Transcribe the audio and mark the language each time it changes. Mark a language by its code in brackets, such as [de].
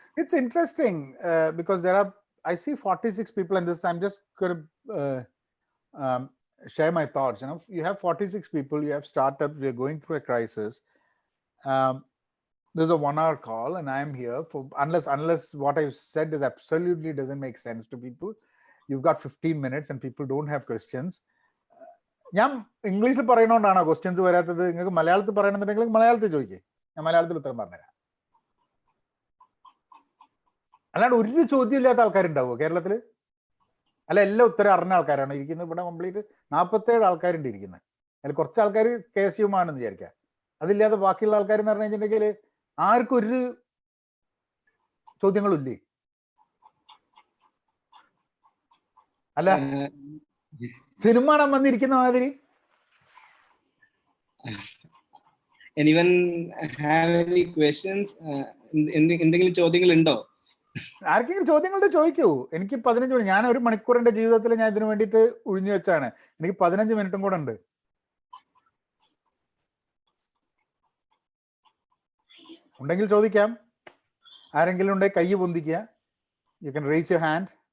[en] It's interesting because I see 46 people in this. I'm just going to share my thoughts. You have 46 people, you have startups, we're going through a crisis. There's a 1-hour call and I'm here for, unless what I've said is absolutely doesn't make sense to people. You've got 15 minutes and people don't have questions. [ml] ഞാൻ ഇംഗ്ലീഷിൽ പറയുന്നതുകൊണ്ടാണോ questions വരാത്തത്? നിങ്ങൾക്ക് മലയാളത്തിൽ പറയണമെന്നുണ്ടെങ്കിൽ മലയാളത്തിൽ ചോദിക്കേ, ഞാൻ മലയാളത്തിൽ ഉത്തരം പറഞ്ഞുതരാം. അല്ലാണ്ട് ഒരു ചോദ്യം ഇല്ലാത്ത ആൾക്കാരുണ്ടാവുമോ കേരളത്തിൽ? അല്ല, എല്ലാം ഉത്തരം അറിഞ്ഞ ആൾക്കാരാണ് ഇരിക്കുന്നത്. ഇവിടെ കംപ്ലീറ്റ് 47 ആൾക്കാരുണ്ട് ഇരിക്കുന്നത്. അതിൽ കുറച്ച് ആൾക്കാർ KSUM ആണെന്ന് വിചാരിക്കുക. അതില്ലാതെ ബാക്കിയുള്ള ആൾക്കാർ എന്ന് പറഞ്ഞു കഴിഞ്ഞിട്ടുണ്ടെങ്കിൽ ആർക്കും ഒരു ചോദ്യങ്ങളില്ലേ? അല്ല സിനിമ കാണാൻ വന്നിരിക്കുന്ന മാതിരി. [en] Anyone have any questions? [ml] എന്തെങ്കിലും ചോദ്യങ്ങൾ ഉണ്ടോ? ആർക്കെങ്കിലും ചോദ്യങ്ങളുടെ ചോദിക്കൂ. എനിക്ക് 15 മിനിറ്റ്, ഞാൻ 1 മണിക്കൂറിന്റെ ജീവിതത്തിൽ ഞാൻ ഇതിനു വേണ്ടിയിട്ട് ഒഴിഞ്ഞു വെച്ചാണ്. എനിക്ക് 15 മിനിറ്റും കൂടെ ഉണ്ട്. ഉണ്ടെങ്കിൽ ചോദിക്കാം. ആരെങ്കിലും ഉണ്ടെങ്കിൽ കൈ പൊന്തിക്കുക. [en] You can raise your hand.